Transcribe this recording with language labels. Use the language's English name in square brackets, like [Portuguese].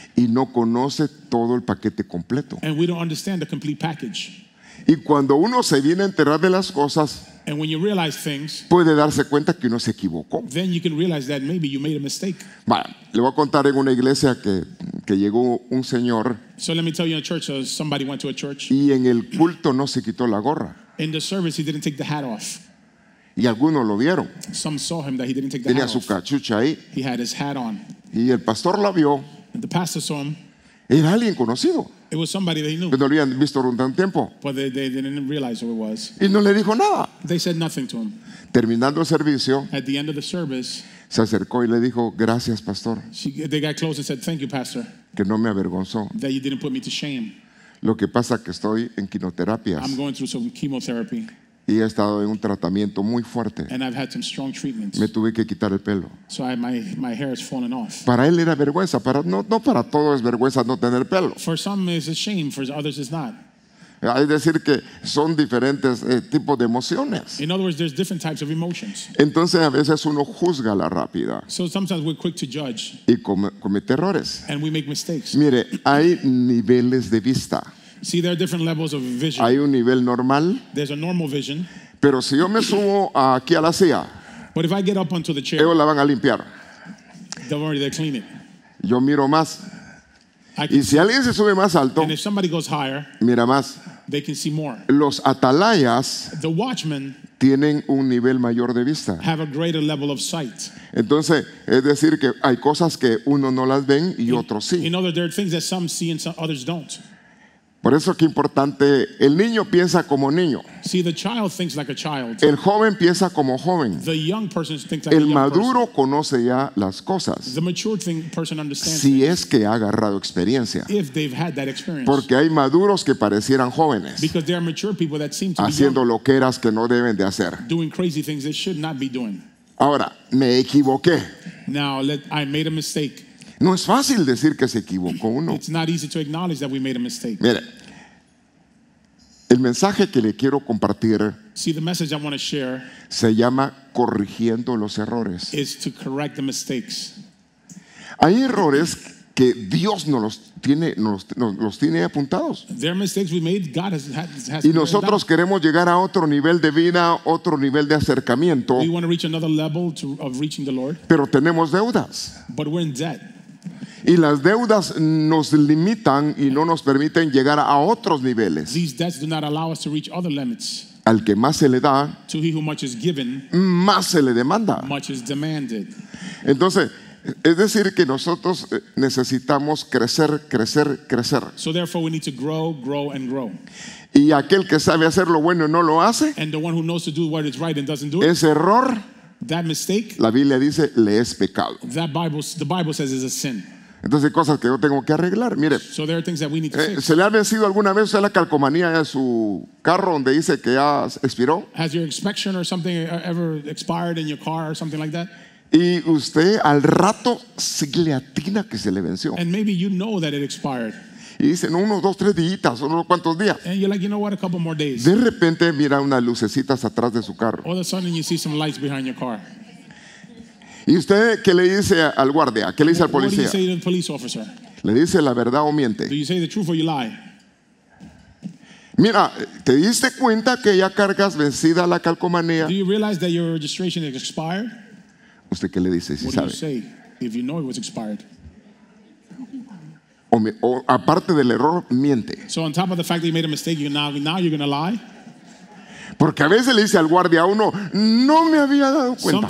[Spanish] y no conoce todo el paquete completo. [English] and we don't understand the complete package. [Spanish] Y cuando uno se viene a enterar de las cosas, [English] And when you realize things, [Spanish] puede darse cuenta que uno se equivocó. [English] then you can realize that maybe you made a mistake. [Spanish] Bueno, le voy a contar en una iglesia que llegó un señor [English] So let me tell you, in a church, somebody went to a church. [Spanish] y en el culto no se quitó la gorra. [English] In the service, he didn't take the hat off. [Spanish] Y algunos lo vieron. [English] Some saw him that he didn't take the [Spanish] Tenía [English] hat [Spanish] su [English] off. [Spanish] cachucha ahí. [English] He had his hat on. [Spanish] Y el pastor la vio. [English] And the pastor saw him. [Spanish] Era alguien conocido. [English] It was somebody they knew, [Spanish] Que no lo habían visto durante un tiempo. [English] but they didn't realize who it was. [Spanish] Y no le dijo nada. [English] They said nothing to him. [Spanish] Terminando el servicio, [English] At the end of the service, [Spanish] se acercó y le dijo, gracias pastor, [English] they got close and said, thank you, pastor, [Spanish] que no me avergonzó. [English] that you didn't put me to shame. [Spanish] Lo que pasa que estoy en quimioterapias [English] I'm going through some chemotherapy, [Spanish] y he estado en un tratamiento muy fuerte. [English] and I've had some strong treatments. [Spanish] Me tuve que quitar el pelo. [English] So my hair has fallen off. [Spanish] Para él era vergüenza, no para todos es vergüenza no tener pelo. [English] For some, it's a shame. For others, it's not. [Spanish] Es decir que son diferentes tipos de emociones. [English] In other words, there's different types of emotions. [Spanish] Entonces a veces uno juzga a la rápida [English] So sometimes we're quick to judge, [Spanish] y comete errores. [English] and we make mistakes. [Spanish] Mire, hay niveles de vista. [English] See, there are different levels of vision. [Spanish] Hay un nivel normal, [English] There's a normal vision, [Spanish] Pero si yo me subo aquí a la silla, [English] But if I get up onto the chair, [Spanish] ellos la van a limpiar. [English] don't worry, they'll clean it. [Spanish] Yo miro más. [English] I [Spanish] Y [English] can, [Spanish] si alguien se sube más alto, [English] and if somebody goes higher, [Spanish] mira más. [English] they can see more. [Spanish] Los atalayas [English] The watchmen [Spanish] tienen un nivel mayor de vista. [English] have a greater level of sight. [Spanish] Entonces, es decir que hay cosas que uno no las ven y otros sí. [English] You know that there are things that some see and some others don't. [Spanish] Por eso que importante, el niño piensa como niño, [English] See, the child thinks like a child. [Spanish] el joven piensa como joven, [English] The young person thinks like a [Spanish] el [English] young [Spanish] maduro [English] person. [Spanish] conoce ya las cosas, [English] The mature person understands [Spanish] si es que ha agarrado experiencia. [English] if they've had that experience. [Spanish] Porque hay maduros que parecieran jóvenes, [English] Because there are mature people that seem to be [Spanish] haciendo [English] young, [Spanish] loqueras que no deben de hacer. [English] doing crazy things they should not be doing. [Spanish] Ahora, me equivoqué. [English] Now, I made a mistake. [Spanish] No es fácil decir que se equivocó uno. [English] It's not easy to acknowledge that we made a mistake. [Spanish] Mire, el mensaje que le quiero compartir [English] See, the message I want to share [Spanish] se llama corrigiendo los errores. [English] is to correct the mistakes. [Spanish] Hay errores que Dios nos los tiene apuntados. [English] There are mistakes we made. God has [Spanish] Y [English] written [Spanish] nosotros [English] down. [Spanish] queremos llegar a otro nivel de vida, otro nivel de acercamiento, [English] We want to reach another level of reaching the Lord, [Spanish] pero tenemos deudas. [English] but we're in debt. [Spanish] Y las deudas nos limitan y no nos permiten llegar a otros niveles. [English] These debts do not allow us to reach other limits. [Spanish] Al que más se le da, [English] To he who much is given, [Spanish] más se le demanda. [English] much is demanded. [Spanish] Entonces, es decir que nosotros necesitamos crecer, crecer, crecer. [English] So therefore, we need to grow, grow, and grow. [Spanish] Y aquel que sabe hacer lo bueno y no lo hace, [English] And the one who knows to do what is right and doesn't do it, [Spanish] ese error, [English] that mistake, [Spanish] la Biblia dice, le es pecado. [English] the Bible says is a sin. [Spanish] Entonces hay cosas que yo tengo que arreglar. Mire, [English] So there are things that we need to fix. [Spanish] ¿se le ha vencido alguna vez la calcomanía de su carro donde dice que ya expiró? [English] Has your inspection or something ever expired in your car or something like that? [Spanish] Y usted al rato sí le atina que se le venció. [English] And maybe you know that it expired. [Spanish] Y dicen unos 2, 3 días, unos cuantos días. [English] And you're like, you know what, a couple more days. [Spanish] De repente mira unas lucecitas atrás de su carro. [English] All of a sudden you see some lights behind your car. [Spanish] ¿Y usted qué le dice al guardia? ¿Qué le dice al [English] What do you [Spanish] policía? [English] say to the police officer? [Spanish] ¿Le dice la verdad o [English] Do [Spanish] miente? [English] you say the truth or you lie? [Spanish] Mira, ¿te diste cuenta que ya cargas vencida la calcomanía? [English] Do you realize that your registration is expired? [Spanish] ¿Usted qué le dice si [English] What do you [Spanish] sabe? [English] say if you know it was expired? [Spanish] O aparte del error, miente. [English] So on top of the fact that you made a mistake, now you're going to lie? [Spanish] Porque a veces le dice al guardia a uno, no me había dado cuenta.